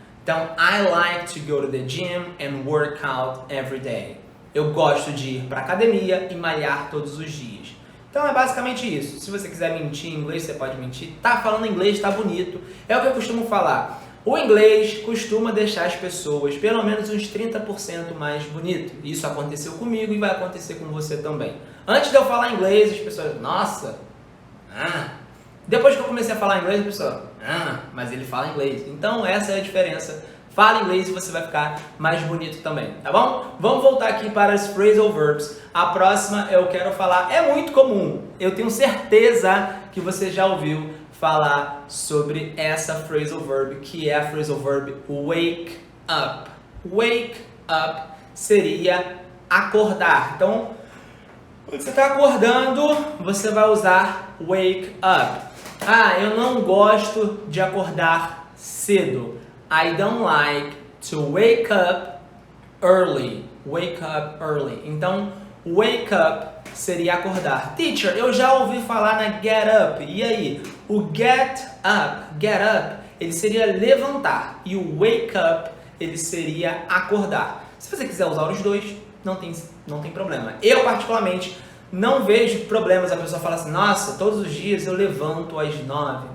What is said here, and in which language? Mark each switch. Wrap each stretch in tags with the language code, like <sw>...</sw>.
<en>Então, I like to go to the gym and work out every day.</en> <pt>Eu gosto de ir para academia e malhar todos os dias. Então é basicamente isso. Se você quiser mentir em inglês, você pode mentir. Tá falando inglês, tá bonito. É o que eu costumo falar. O inglês costuma deixar as pessoas pelo menos uns 30% mais bonito. Isso aconteceu comigo e vai acontecer com você também. Antes de eu falar inglês, as pessoas, nossa, Depois que eu comecei a falar inglês, as pessoas, mas ele fala inglês. Então essa é a diferença. Fala inglês e você vai ficar mais bonito também, tá bom? Vamos voltar aqui para as phrasal verbs. A próxima eu quero falar, é muito comum. Eu tenho certeza que você já ouviu falar sobre essa phrasal verb, que é a phrasal verb wake up. Wake up seria acordar. Então, quando você está acordando, você vai usar wake up. Eu não gosto de acordar cedo.</pt> <en>I don't like to wake up early. Wake up early.</en> <pt>Então, wake up seria acordar. Teacher, eu já ouvi falar na get up. E aí? O get up, ele seria levantar. E o wake up, ele seria acordar. Se você quiser usar os dois, não tem problema. Eu, particularmente, não vejo problemas. A pessoa fala assim, nossa, todos os dias eu levanto às 9.</pt>